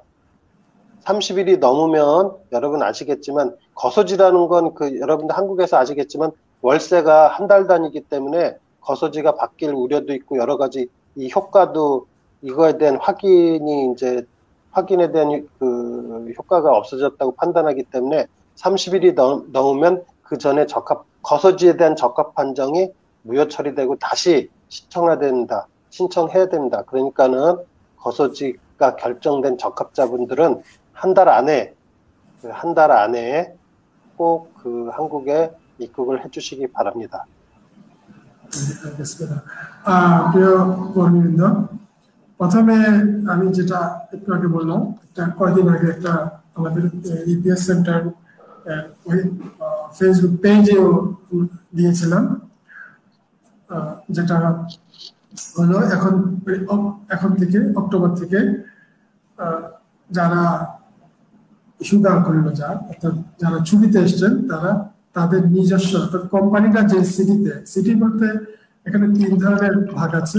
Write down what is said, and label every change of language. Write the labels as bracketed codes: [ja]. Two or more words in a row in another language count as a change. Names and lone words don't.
[ko] 30일이 넘으면 여러분 아시겠지만, 거소지라는 건 여러분들 한국에서 아시겠지만 월세가 한 달 단위이기 때문에 거소지가 바뀔 우려도 있고 여러 가지 이 효과도 이거에 대한 확인에 대한 효과가 없어졌다고 판단하기 때문에 30일이 넘으면 그 전에 거소지에 대한 적합 판정이 무효 처리되고 다시 신청해야 됩니다. 그러니까는 거소지가 결정된 적합자분들은 한 달 안에 꼭 한국에 입국을 해주시기 바랍니다. 네, 알겠습니다. [bn] প্রিয় কর্মীবৃন্দ, প্রথমে আমি যেটা একটু আগে বললাম, কয়েকদিন আগে একটা আমাদের ইপিএস সেন্টার ফেসবুক পেজেও দিয়েছিলাম, যেটা হলো এখন থেকে অক্টোবর থেকে যারা সুগার করলো অর্থাৎ যারা ছুটিতে এসছেন তাদের নিজস্ব অর্থাৎ কোম্পানিটা যে সিটি বলতে এখানে 3 ধরনের ভাগ আছে।